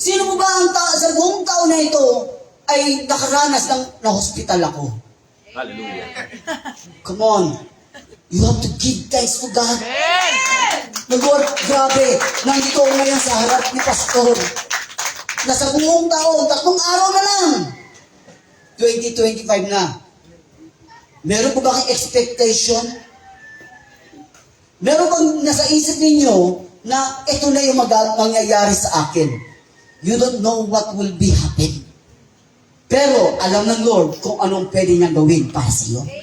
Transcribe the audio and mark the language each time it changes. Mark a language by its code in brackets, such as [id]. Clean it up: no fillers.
[tl] Sino mo ba sa buong taon na ito ay nakaranas ng na-hospital ako? [en] Hallelujah. Come on. You have to give thanks to God. [tl] Lord, grabe. Nandito ako ngayon sa harap ni Pastor. Nasa buong taon, 3 araw na lang. 2025 na. Meron po ba kayong expectation? Meron bang nasa isip ninyo na ito na yung mangyayari sa akin? [en] You don't know what will be happen. [tl] Pero alam ng Lord kung anong pwede niyang gawin para sa iyo.